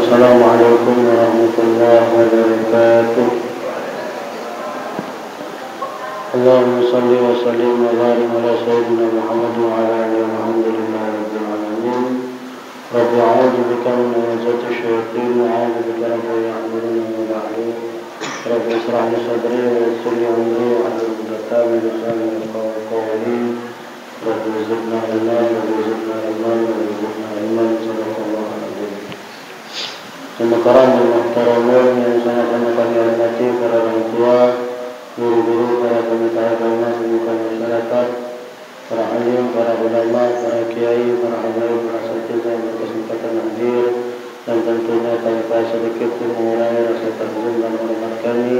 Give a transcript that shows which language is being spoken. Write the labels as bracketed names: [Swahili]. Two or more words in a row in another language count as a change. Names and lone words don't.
[Arabic] السلام عليكم ورحمة الله وبركاته. اللهم صل وسلم وبارك على سيدنا محمد وعلى آله والحمد لله رب العالمين. رب أعوذ بك من همزات الشياطين وأعوذ بك رب يحضرون وبعد. رب اشرح لي صدري ويسر لي أمري واحلل عقدة من لساني يفقهوا قولي. رب زدنا علما وزدنا علما وزدنا علما. صلى الله عليه [Indonesian] Sekarang muhtaramun yang sangat kami hormati para orang tua, guru-guru, para pemimpin agama, seluruh masyarakat, para alim, para ulama, para kiai, para habaib, para santri yang berkesempatan hadir, dan tentunya tanpa sedikit pun mengurangi rasa takzim dan hormat kami.